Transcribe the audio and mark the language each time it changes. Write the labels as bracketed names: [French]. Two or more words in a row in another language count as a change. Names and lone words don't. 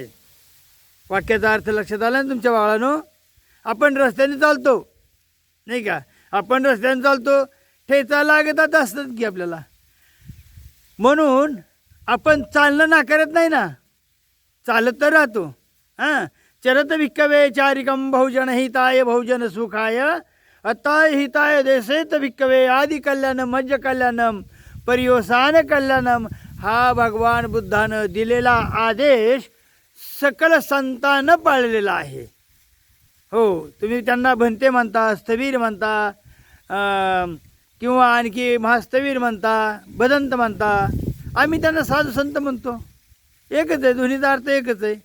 [Marathi] वाक्याचा अर्थ लक्षात आला ना तुमच्या बाळांनो? आपण रस्त्याने चालतो नाही का, आपण रस्त्याने चालतो, ठेचा लागतात असतात की आपल्याला. म्हणून आपण चालणं नाकारत नाही ना, चालत तर राहतो. हां, [Pali] चरत भिक्कवे चारिकम बहुजन हिताय बहुजन सुखाय अताय हिताय देसेत भिक्कवे आदि कल्याणम मज्ज कल्याणम परिवसान कल्याणम. [Marathi] हा भगवान बुद्धानं दिलेला आदेश सकल संतांनं पाळलेला आहे. हो, तुम्ही त्यांना भंते म्हणता, स्थवीर म्हणता, किंवा आणखी महास्थवीर म्हणता, भदंत म्हणता. आम्ही त्यांना साधू संत म्हणतो. एकच आहे, दोन्हीचा अर्थ एकच आहे.